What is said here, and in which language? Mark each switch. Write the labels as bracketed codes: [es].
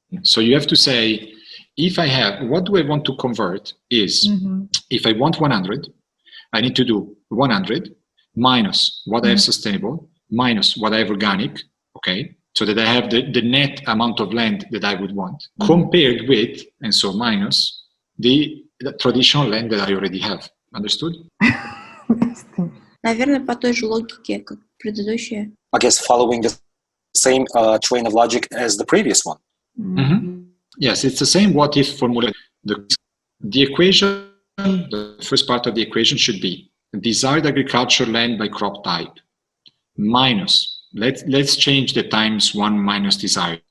[en] So you have to say, if I have, what do I want to convert is, if I want 100, I need to do 100 minus what I have sustainable, minus what I have organic, okay? So that I have the net amount of land that I would want, compared with, and so minus, the traditional land that I already have. Understood? [ru] Наверное, по той же логике, как предыдущая. [en] I guess following the same train of logic as the previous one. Yes, it's the same what if formula. The equation, the first part of the equation should be desired agricultural land by crop type minus, let's change the times 1 minus desired.